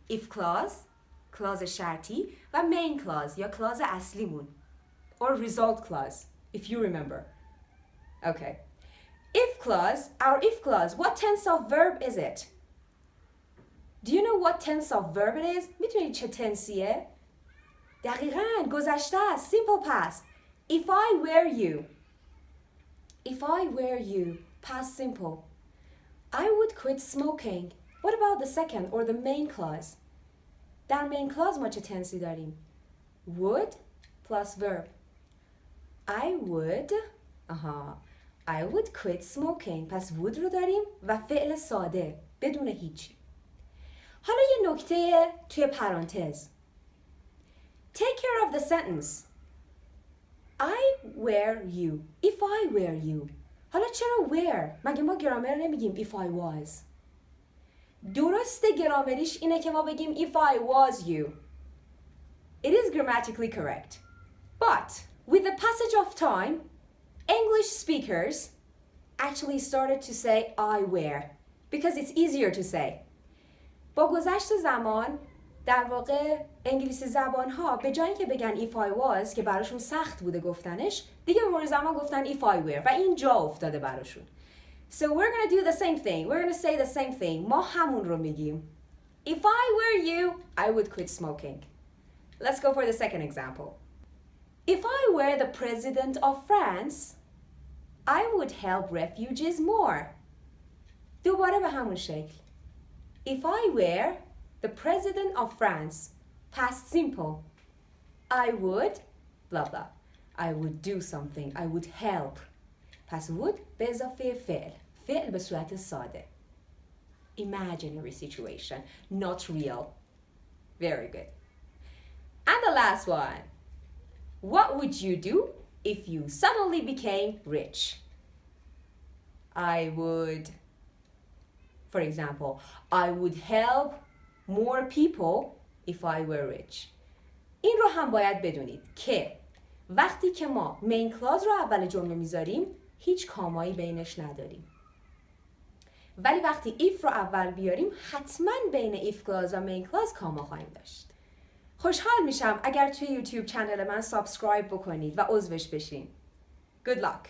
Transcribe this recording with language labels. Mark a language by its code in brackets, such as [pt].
[fa] If clause, clause شرطی و main clause یا clause اصلیمون. [en] Or result clause, if you remember. Okay. If clause, our if clause, what tense of verb is it? Do you know what tense of verb it is? [fa] میتونید چه تنسیه؟ دقیقاً گذشته است. [en] Simple past. If I were you. If I were you. Past simple. I would quit smoking. What about the second or the main clause? [fa] در main clause ما چه تنسی داریم؟ [en] Would plus verb. I would آها. I would quit smoking. [fa] پس would رو داریم و فعل ساده بدون هیچی. حالا یه نکته توی پرانتز. [en] Take care of the sentence. I were you. If I were you. [fa] حالا چرا were؟ مگه ما گرامر نمیگیم if I was؟ درست گرامریش اینه که ما بگیم [en] if I was you. It is grammatically correct. But with the passage of time, English speakers actually started to say I were because it's easier to say. [fa] با گذشت زمان در واقع انگلیسی زبان ها به جای اینکه بگن [en] if I was [fa] که براشون سخت بوده گفتنش، دیگه به مرور زمان گفتن [en] if I were [fa] و این جا افتاده براشون. [en] So we're going to do the same thing. We're going to say the same thing. [fa] ما همون رو میگیم. [en] If I were you, I would quit smoking. Let's go for the second example. If I were the president of France, I would help refugees more. [fa] دوباره به همون شکل. [en] If I were the president of France, past simple, I would, blah blah. I would do something. I would help. [fa] پس would به اضافه فعل به صورت ساده. [en] Imaginary situation, not real. Very good. And the last one. What would you do if you suddenly became rich? I would, for example, I would help more people if I were rich. [fa] این رو هم باید بدونید که وقتی که ما main clause رو اول جمله میذاریم هیچ کامایی بینش نداریم. ولی وقتی if رو اول بیاریم حتما بین if clause و main clause کاما خواهیم داشت. خوشحال میشم اگر توی یوتیوب چنل من سابسکرایب بکنید و عضوش بشین. [en] Good luck!